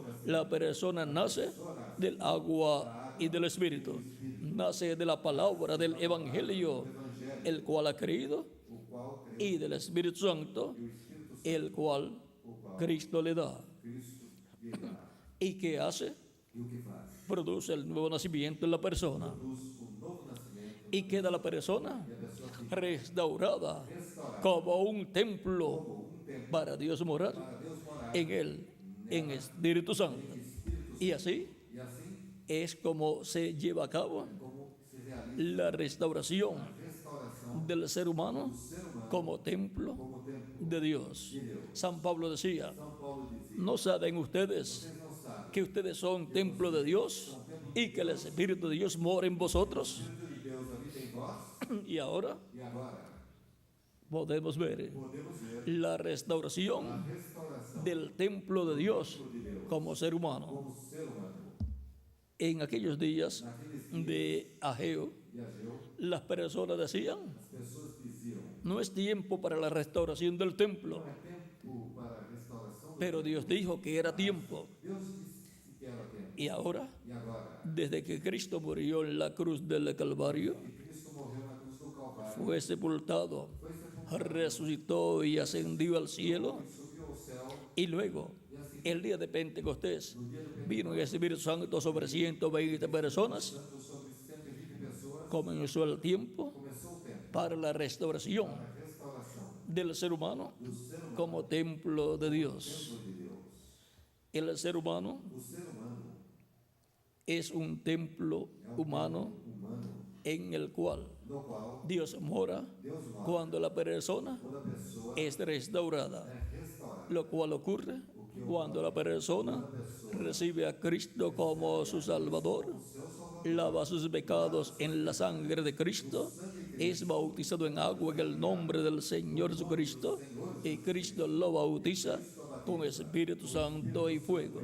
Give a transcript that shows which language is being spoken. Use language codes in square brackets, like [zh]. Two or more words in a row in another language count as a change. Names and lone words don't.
[es] La persona nace del agua y del Espíritu, nace de la palabra del Evangelio, el cual ha creído, y del Espíritu Santo, el cual Cristo le da. ¿Y qué hace? [pt] E o que faz? [es] Produce el nuevo nacimiento en la persona. [pt] Produz novo nascimento [es] Y queda la persona [pt] e a pessoa fica [es] restaurada como un templo para Dios morar [pt] para Deus morar [es] en él, en Espíritu Santo. Y así [pt] e assim [es] es como se lleva a cabo [pt] como se realiza [es] la restauración [pt] a restauração [es] del ser humano [pt] do ser humano [es] como templo [pt] como templo [es] de Dios. [pt] de Deus. [es] San Pablo decía, [pt] São Paulo dizia: [es] ¿no saben ustedes [pt] vocês não sabem [es] que ustedes son templo de Dios y que el Espíritu de Dios mora en vosotros? [pt] que o Espírito de Deus habita em vós? [es] Y ahora [pt] E agora [es] podemos ver [pt] podemos ver [es] la [pt] a [es] restauración [pt] restauração [es] del templo de Dios [pt] de Deus [es] como ser humano. [pt] como ser humano. [es] En aquellos días [pt] Naqueles dias [es] de Ageo, [pt] de Ageu, [es] las personas decían, [pt] as pessoas diziam: [es] no es tiempo para la restauración del templo, [pt] não é tempo para a restauração do [es] pero Dios dijo que era tiempo. [pt] Deus disse que era tempo. [es] Y ahora, [pt] E agora, [es] desde que Cristo murió en la cruz del Calvario, [pt] que Cristo morreu na cruz do Calvário, [es] fue sepultado, [pt] foi sepultado, [es] resucitó y ascendió al cielo, [pt] subiu ao céu, [es] y luego, el día de Pentecostés, vino el Espíritu Santo sobre 120 personas, [pt] tanto sobre 120 pessoas, [es] comenzó el tiempo [pt] começou o tempo [es] para la restauración [pt] da restauração [es] del ser humano [pt] do ser humano [es] como templo de Dios. [pt] de Deus. [es] El ser humano [pt] O ser humano [es] es un templo humano [pt] humano [es] en el cual [pt] no qual [es] Dios mora [pt] Deus mora [es] cuando la persona [pt] quando a pessoa [es] es restaurada, [pt] é restaurada. [es] lo cual ocurre cuando la persona recibe a Cristo como su Salvador, lava sus pecados en la sangre de Cristo, es bautizado en agua en el nombre del Señor Jesucristo y Cristo lo bautiza con Espíritu Santo y fuego.